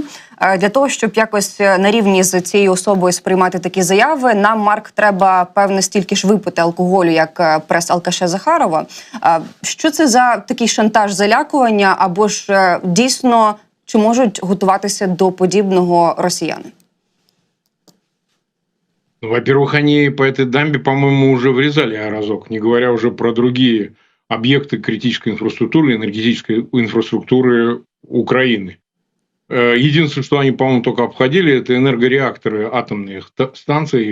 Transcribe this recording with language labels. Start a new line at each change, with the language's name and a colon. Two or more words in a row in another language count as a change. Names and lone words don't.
Ukrainian: Для того, щоб якось на рівні з цією особою сприймати такі заяви, нам, Марк, треба, певне, стільки ж випити алкоголю, як прес-алкаша Захарова. Що це за такий шантаж, залякування, або ж дійсно, чи можуть готуватися до подібного росіяни?
Russian: Во-первых, они по этой дамбе, по-моему, уже врезали разок, не говоря уже про другие объекты критической инфраструктуры, энергетической инфраструктуры Украины. Единственное, что они, по-моему, только обходили, это энергореакторы атомных станций.